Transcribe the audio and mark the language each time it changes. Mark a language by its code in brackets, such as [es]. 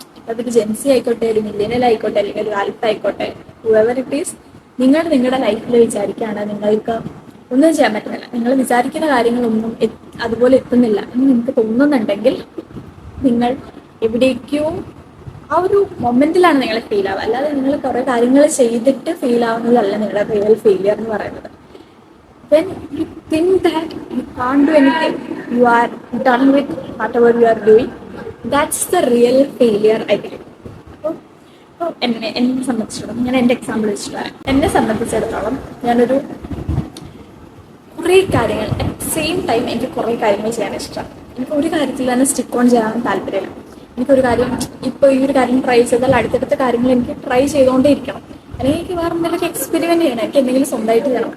[ml] അതൊരു ജെൻസി ആയിക്കോട്ടെ, ഒരു മില്ലേനിയൽ ആയിക്കോട്ടെ, അല്ലെങ്കിൽ ഒരു ആൽഫ ആയിക്കോട്ടെ, [en] whoever it is, [ml] നിങ്ങളുടെ ലൈഫിൽ വിചാരിക്കുകയാണ് നിങ്ങൾക്ക് ഒന്നും ചെയ്യാൻ പറ്റുന്നില്ല, നിങ്ങൾ വിചാരിക്കുന്ന കാര്യങ്ങളൊന്നും അതുപോലെ എത്തുന്നില്ല എന്ന് നിങ്ങൾക്ക് തോന്നുന്നുണ്ടെങ്കിൽ നിങ്ങൾ എവിടേക്കോ ആ ഒരു മൊമെന്റിലാണ് നിങ്ങൾ ഫെയിൽ ആവുക. അല്ലാതെ നിങ്ങൾ കുറേ കാര്യങ്ങൾ ചെയ്തിട്ട് ഫെയിൽ ആവുന്നതല്ല നിങ്ങളുടെ റിയൽ ഫെയിലിയർ എന്ന് പറയുന്നത്. [en] When you think that you can't do anything, you are done with whatever you are doing, that's the real failure, I think. [ml] അപ്പോൾ എന്നെ സംബന്ധിച്ചിടത്തോളം, ഞാൻ എൻ്റെ എക്സാമ്പിൾ വെച്ചിട്ട് എന്നെ സംബന്ധിച്ചിടത്തോളം ഞാനൊരു കുറേ കാര്യങ്ങൾ [en] at same time [ml] എനിക്ക് കുറേ കാര്യങ്ങൾ ചെയ്യാൻ ഇഷ്ടമാണ്. എനിക്ക് ഒരു കാര്യത്തിൽ തന്നെ സ്റ്റിക്ക് ഓൺ ചെയ്യാൻ താല്പര്യമില്ല. എനിക്കൊരു കാര്യം ഇപ്പോൾ ഈ ഒരു കാര്യം ട്രൈ ചെയ്താൽ അടുത്തടുത്ത കാര്യങ്ങൾ എനിക്ക് ട്രൈ ചെയ്തുകൊണ്ടേ ഇരിക്കണം, അല്ലെങ്കിൽ എനിക്ക് വേറെ എന്തെങ്കിലും എക്സ്പെരിമെൻറ്റ് ചെയ്യണം, എനിക്ക് എന്തെങ്കിലും സ്വന്തമായിട്ട് ചെയ്യണം.